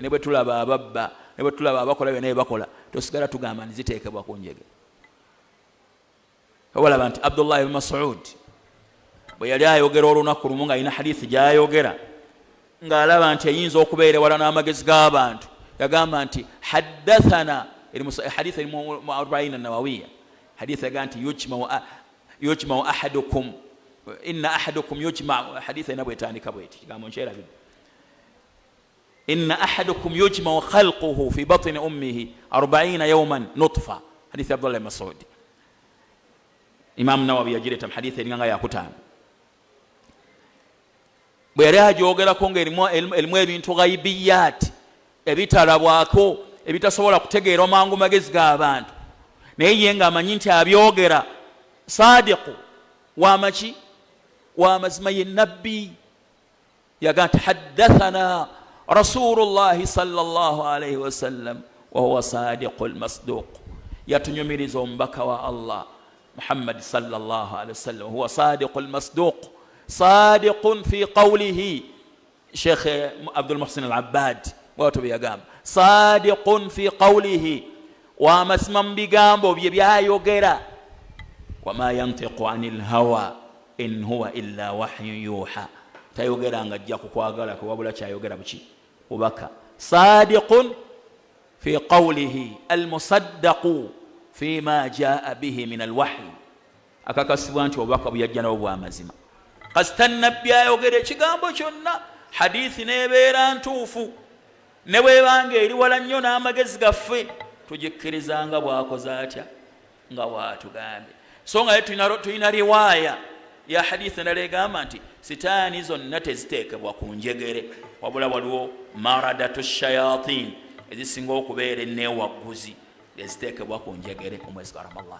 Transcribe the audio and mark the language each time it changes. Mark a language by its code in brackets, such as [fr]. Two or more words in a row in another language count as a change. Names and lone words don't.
[lg] Ne bwe tulaba ababba, ne bwe tulaba abakola byonna bye bakola, tosigala tugamba nti ziteekebwa ku njegere. Olaba nti Abdullah ibn Mas'ud bwe yali ayogera olunaku lumu ng'alina hadithi gy'ayogera ng'alaba nti eyinza okubeera wala n'amagezi g'abantu, yagamba nti haddathana, hadithi eri mu Arba'in an-Nawawiyya, hadithi yagamba nti [ar] يجمع أحدكم، إن أحدكم يجمع, [lg] hadithi ena bwetandika bweti, kigambo nkyerabidde, [ar] إن أحدكم يجمع خلقه في بطن أمه 40 يوما نطفة, hadithi Abdullah ibn Mas'ud. [lg] Imam Nawawi yagireta mu hadithi eringa nga yakutaano. Bwe yali agyogerako ng'erimu ebintu ghaibiyat ebitalabwako, ebitasobola kutegeera mangu magezi g'abantu, naye ye ng'amanyi nti abyogera sadiqu wamaki wamazima, ye nabbi. Yaga nti [ar] حدثنا رسول الله صلى الله عليه وسلم وهو الصادق المصدوق, [lg] yatunyumiriza omubaka wa Allah Muhammad [ar] صلى الله عليه وسلم، هو الصادق المصدوق، صادق في قوله. [lg] Sheikh Abdul Muhsin al-Abbad watu biyagamba [ar] صادق في قوله, [lg] wa mazima mu bigambo bye byayogera. [ar] وما ينطق عن الهوى إن هو إلا وحي يوحى, [lg] tayogera nga ajja kukwagala ko, wabula kyayogera buki? Bubaka. [ar] صادق في قوله المصدق فيما جاء به من الوحي, [lg] akakasibwa nti obubaka buyajja nabo bwa mazima. Kasita nabbi ayogera ekigambo kyonna, hadithi nebeera ntuufu, ne bwebanga eri wala nnyo n'amagezi gaffe, tugikkirizanga bwakoze atya? Nga bwatugambye. So nga tulina riwaaya ya hadithi endala egamba nti sitaani zonna teziteekebwa ku njegere, wabula waliwo [ar] مردة الشياطين, [lg] ezisinga okubeera enneewagguzi, eziteekebwa ku njegere omwezi gwa Ramadhan.